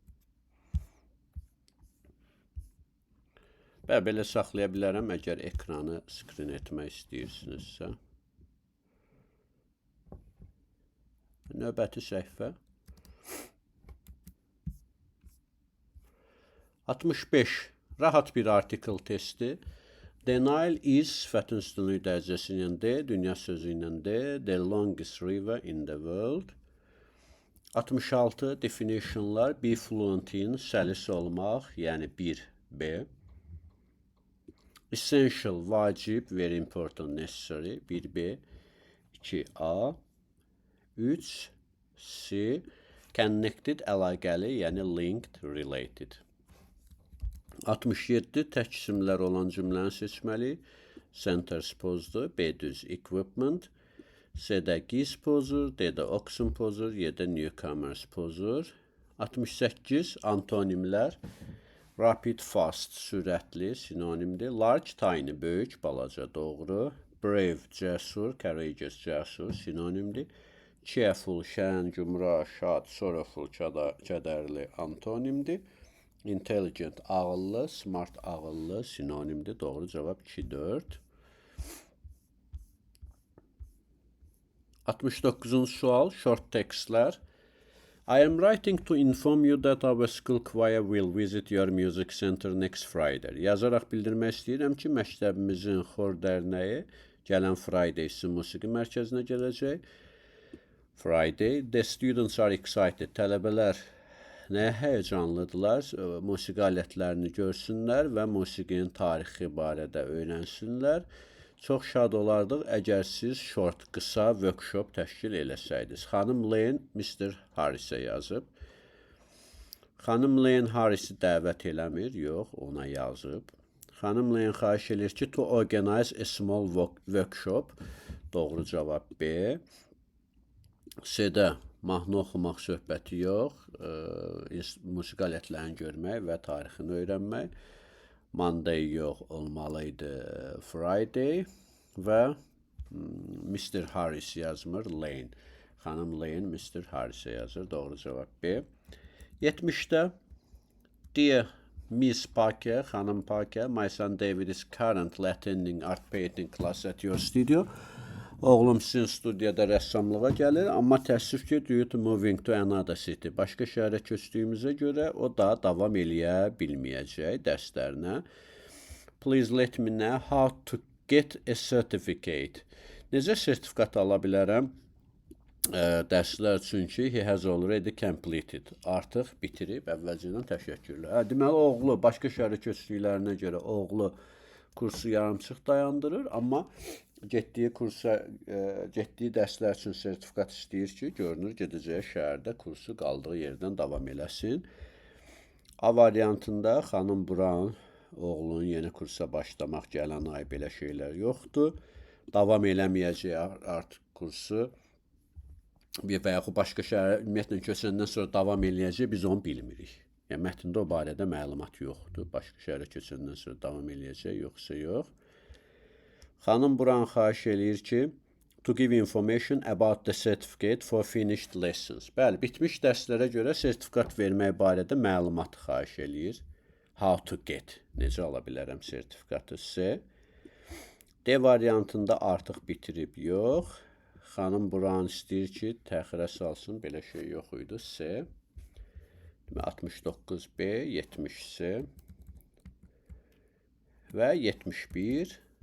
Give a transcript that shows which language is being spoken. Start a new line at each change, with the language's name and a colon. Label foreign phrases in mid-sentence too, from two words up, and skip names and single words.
Azerbaijani: Və belə saxlaya bilərəm, əgər ekranı screen etmək istəyirsinizsə. Növbəti səhifə. 65. Rahat bir artikel testi.
English: Denial is
Azerbaijani: sifətin üstünlük dərəcəsi ilə D, dünya sözü ilə D,
English: the longest river in the world. 66. Definitionlar, be fluent in,
Azerbaijani: səlis olmaq, yəni 1B. Essential, vacib,
English: very important, necessary, 1B, 2A. 3C. Connected,
Azerbaijani: əlaqəli, yəni
English: linked, related.
Azerbaijani: 67. Tək isimlər olan cümləni seçməli. Centers pozdur, B düz equipment. C-də giz pozur, D-də oxen pozur, Y-də newcomers pozur. 68. Antonimlər.
English: Rapid, fast,
Azerbaijani: sürətli, sinonimdir.
English: Large, tiny,
Azerbaijani: böyük, balaca, doğru. Brave, cəsur, courageous, cəsur, sinonimdir. Cheerful, şən, gümrah, şad, sorrowful, kədərli, antonimdir. Intelligent, ağıllı, smart, ağıllı, sinonimdir. Doğru cavab 2-4. 69-cu sual,
English: short textlər. I am writing to inform you that our school choir will visit your music center next Friday. Yazaraq bildirmək istəyirəm ki, məktəbimizin xor dərnəyi gələn Friday sizin musiqi mərkəzinə gələcək. Friday. The students are excited.
Azerbaijani: Tələbələr nəyə həyəcanlıdırlar? Musiqi alətlərini görsünlər və musiqinin tarixi barədə öyrənsinlər. Çox şad olardıq əgər siz short, qısa workshop təşkil eləsəydiniz. Xanım Lane Mr. Harris'e yazıb. Xanım Lane Harris'i dəvət eləmir, yox, ona yazıb. Xanım Lane xahiş edir ki,
English: to organize a small workshop.
Azerbaijani: Doğru cavab B. C-də mahnı oxumaq söhbəti yox, musiqi alətlərini görmək və tarixini öyrənmək. Monday yox, olmalıydı Friday və Mr. Harris yazmır, Lane. Xanım Lane Mr. Harris'e yazır, doğru cavab B.
English: 70'də Dear Miss Parker, Xanım Parker, my son David is currently attending art painting class at your studio.
Azerbaijani: Oğlum sizin studiyada rəssamlığa gəlir, amma təəssüf ki,
English: due to moving to another city.
Azerbaijani: Başqa şəhərə köçdüyümüzə görə o da davam eləyə bilməyəcək dərslərinə.
English: Please let me know how to get a certificate.
Azerbaijani: Necə sertifikat ala bilərəm? Dərslər üçün ki,
English: he has already completed.
Azerbaijani: Artıq bitirib, əvvəlcədən təşəkkürlər. Deməli, oğlu başqa şəhərə köçdüklərinə görə oğlu kursu yarımçıq dayandırır, amma getdiyi dərslər üçün sertifikat istəyir ki, görünür gedəcəyi şəhərdə kursu qaldığı yerdən davam eləsin. A variantında xanım Brown oğlunun yeni kursa başlamaq gələn ay belə şeylər yoxdur. Davam eləməyəcək artıq kursu və yaxud başqa şəhərə ümumiyyətlə köçəndən sonra davam eləyəcək, biz onu bilmirik. Yəni, mətndə o barədə məlumat yoxdur. Başqa şəhərə köçəndən sonra davam eləyəcək, yoxsa yox. Xanım Brown xahiş eləyir ki,
English: to give information about the certificate for finished lessons.
Azerbaijani: Bəli, bitmiş dərslərə görə sertifikat vermək barədə məlumat xahiş eləyir.
English: How to get.
Azerbaijani: Necə ala bilərəm sertifikatı C. D variantında artıq bitirib yox. Xanım Brown istəyir ki, təxirə salsın, belə şey yox idi, C. 69B, 70C və 71.